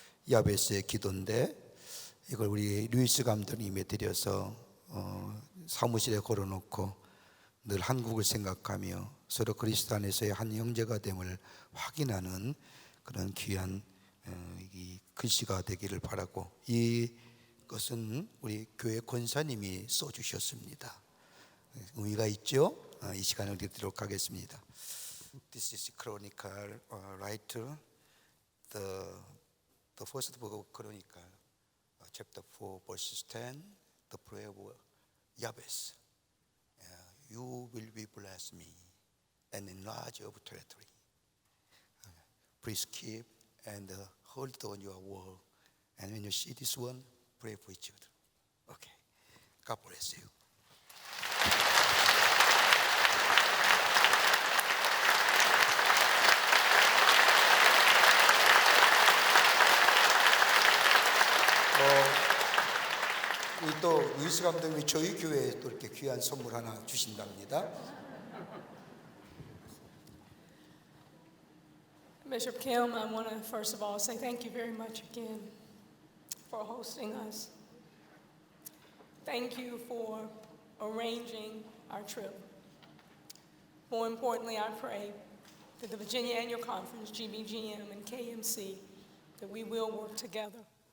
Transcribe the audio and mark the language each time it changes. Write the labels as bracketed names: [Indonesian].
[Korean] 야베스의 기도인데 이걸 우리 루이스 감독님에 드려서 사무실에 걸어놓고 늘 한국을 생각하며 서로 그리스도 안에서의 한 형제가 됨을 확인하는 그런 귀한 이 글씨가 되기를 바라고, 이것은 우리 교회 권사님이 써주셨습니다. 의미가 있죠? 이 시간을 드리도록 하겠습니다. [English] This is Chronicle writer, the first book of Chronicle, chapter 4, verses 10, the prayer of Jabez. You will be bless me and enlarge your territory. Please keep and hold on your word. And when you see this one, pray for each other. Okay. God bless you. [Korean] 우리 또 루이스 감독님이 저희 교회에 또 이렇게 귀한 선물 하나 주신답니다. [English] Bishop Kim, I want to first of all say thank you very much again for hosting us. Thank you for arranging our trip. More importantly, I pray that the Virginia Annual Conference, GBGM and KMC, that we will work together.